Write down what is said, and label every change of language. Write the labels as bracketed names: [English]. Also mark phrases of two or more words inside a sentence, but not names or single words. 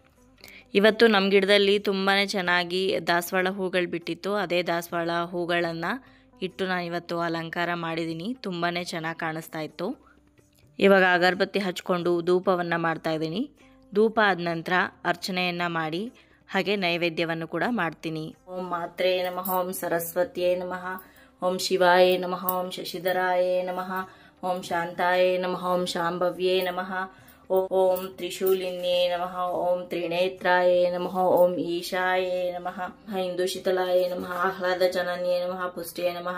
[Kannada] ಇವತ್ತು ನಮ್ಮ ಗಿಡದಲ್ಲಿ ತುಂಬಾ ಚೆನ್ನಾಗಿ ದಾಸವಾಳ ಹೂಗಳು ಬಿಟ್ಟಿತ್ತು. ಅದೇ ದಾಸವಾಳ ಹೂಗಳನ್ನು ಇಟ್ಟು ನಾನು ಇವತ್ತು ಅಲಂಕಾರ ಮಾಡಿದ್ದೀನಿ. ತುಂಬಾ ಚೆನ್ನಾಗಿ ಕಾಣಿಸ್ತಾ ಇತ್ತು. ಇವಾಗ ಅಗರಬತ್ತಿ ಹಚ್ಕೊಂಡು ಧೂಪವನ್ನು ಮಾಡ್ತಾಯಿದ್ದೀನಿ. ಧೂಪ ಆದ ನಂತರ ಅರ್ಚನೆಯನ್ನು ಮಾಡಿ ಹಾಗೆ ನೈವೇದ್ಯವನ್ನು ಕೂಡ ಮಾಡ್ತೀನಿ. [Sanskrit] ಓಂ ಮಾತ್ರೇ ನಮಃ, ಓಂ ಸರಸ್ವತಿಯೇ ನಮಃ, ಓಂ ಶಿವಾಯೇ ನಮಃ, ಓಂ ಶಶಿಧರಾಯೇ ನಮಃ, ಓಂ ಶಾಂತಾಯೇ ನಮಃ, ಓಂ ಶಾಂಭವ್ಯೇ ನಮಃ, ಓಂ ತ್ರಿಶೂಲಿನ್ಯೇ ನಮಃ, ಓಂ ತ್ರಿನೇತ್ರಾಯೇ ನಮಃ, ಓಂ ಈಶಾಯೇ ನಮಃ, ಇಂದುಶೀತಲಾಯೇ ನಮಃ, ಆಹ್ಲಾದ ಜನನ್ಯೇ ನಮಃ, ಪುಷ್ಟಿಯೇ ನಮಃ,